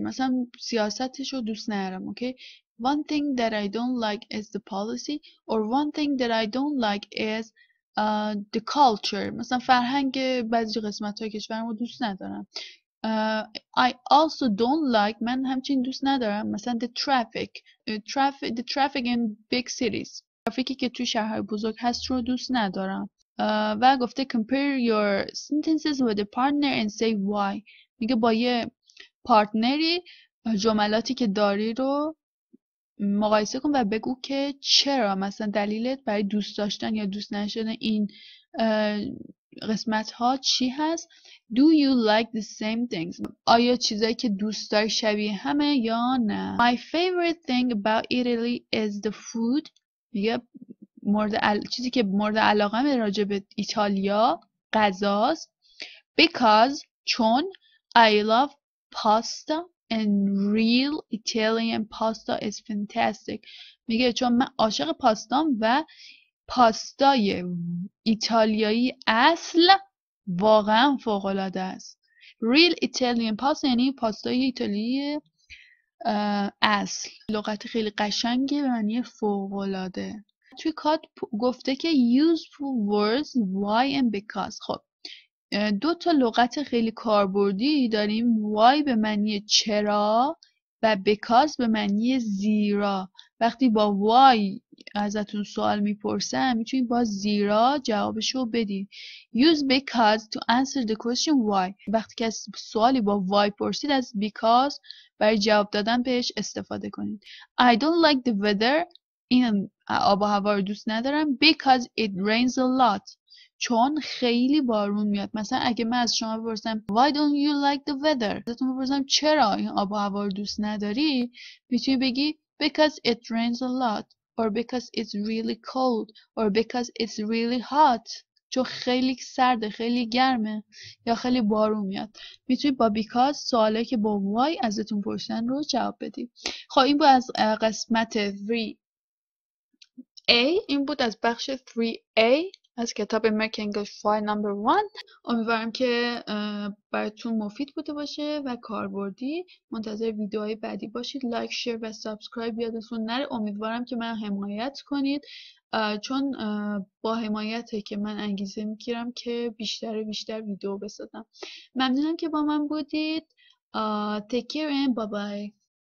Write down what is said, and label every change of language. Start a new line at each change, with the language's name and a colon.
Persian: مثلا سیاستش رو دوست ندارم.
English: Okay? One thing that I don't like is the policy or one thing that I don't like is the culture.
Persian: مثلا فرهنگ بعضی قسمت‌های کشورم رو دوست ندارم.
English: I also don't like
Persian: من همچنین دوست ندارم مثلا
English: the traffic in big cities.
Persian: ترافیکی که توی شهرهای بزرگ هست رو دوست ندارم. و گفته
English: compare your sentences with a partner and say why.
Persian: میگه با یه پارتنری جملاتی که داری رو مقایسه کن و بگو که چرا، مثلا دلیلت برای دوست داشتن یا دوست نداشتن این قسمت ها چی هست.
English: Do you like the same things.
Persian: آیا چیزایی که دوست داری شبیه همه یا نه.
English: My favorite thing about Italy is the food.
Persian: میگه چیزی که مورد علاقه راجع به ایتالیا غذاست.
English: Because
Persian: چون
English: I love pasta and real Italian pasta is fantastic.
Persian: میگه چون من عاشق پاستام و پاستای ایتالیایی اصل واقعا فوق‌العاده است. Real Italian pasta یعنی پاستای ایتالیایی اصل. لغت خیلی قشنگه به معنی فوق‌العاده. توی کاد گفته که
English: useful words why and because.
Persian: خب 2 تا لغت خیلی کاربردی داریم. why به معنی چرا و because به معنی زیرا. وقتی با why ازتون سوال میپرسن میتونید با زیرا جوابشو بدید.
English: Use because to answer the question why.
Persian: وقتی که سوالی با why پرسید از because برای جواب دادن بهش استفاده کنید.
English: I don't like the weather.
Persian: این آب و هوا رو دوست ندارم.
English: Because it rains a lot.
Persian: چون خیلی بارون میاد. مثلا اگه من از شما بپرسم
English: Why don't you like the weather؟
Persian: ازتون بپرسم چرا این آب و هوا رو دوست نداری؟ میتونی بگی
English: Because it rains a lot or because it's really cold or because it's really hot.
Persian: چون خیلی سرده، خیلی گرمه یا خیلی بارون میاد. میتونی با because سوالی که با why ازتون پرسیدن رو جواب بدی. خب این بود از قسمت 3A. این بود از بخش 3A از کتاب American English File Number 1. امیدوارم که براتون مفید بوده باشه و کاربردی. منتظر ویدیوهای بعدی باشید. لایک، شیر و سابسکرایب یادتون نره. امیدوارم که من حمایت کنید، چون با حمایته که من انگیزه میگیرم که بیشتر ویدیو بسازم. ممنونم که با من بودید.
English: Take care and bye bye.